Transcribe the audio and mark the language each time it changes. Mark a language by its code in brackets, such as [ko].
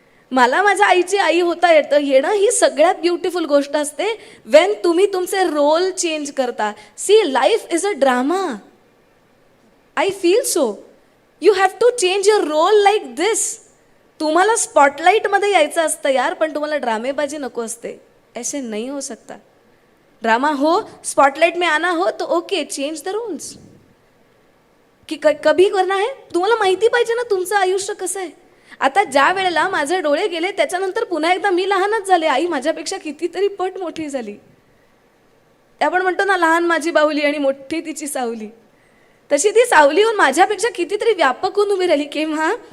[mr] मला माझ्या आईची आई होता येणं ही सगळ्यात ब्युटिफुल गोष्ट असते वेन तुम्ही तुमचे रोल चेंज करता. [en] See, life is a drama. I feel so. You have to change your role like this. [mr] तुम्हाला स्पॉटलाईटमध्ये यायचं असतं यार, पण तुम्हाला ड्रामेबाजी नको असते. [hi] ऐसे नहीं हो सकता. ड्रामा हो, स्पॉटलाइट में आना हो तो ओके, [en] Change the rules. [hi] की कभी करना है, [mr] तुम्हाला माहिती पाहिजे ना तुमचं आयुष्य कसं आहे. आता ज्या वेळेला माझे डोळे गेले त्याच्यानंतर पुन्हा एकदा मी लहानच झाले. आई माझ्यापेक्षा कितीतरी पट मोठी झाली. आपण म्हणतो ना लहान माझी बाहुली आणि मोठी तिची सावली, तशी ती सावली होऊन माझ्यापेक्षा कितीतरी व्यापक होऊन उभी राहिली. केव्हा?